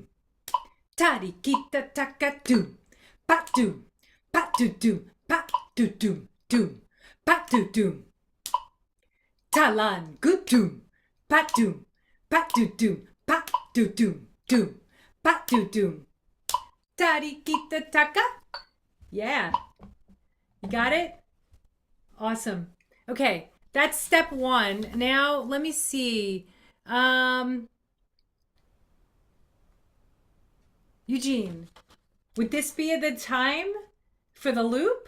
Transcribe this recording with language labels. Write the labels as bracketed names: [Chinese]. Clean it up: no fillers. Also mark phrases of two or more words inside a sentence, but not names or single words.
[English] Tari kita taka doom, pat doom, pat doo doom, pat doo doom, doom, pat doo doom. Talan, good doom, pat doom, pat doo doom, pat doo doom, doom, pat doo doom. Tari kita taka. Yeah. You got it? Awesome. Okay, that's step one. Now, let me see. Eugene, would this be the time for the loop?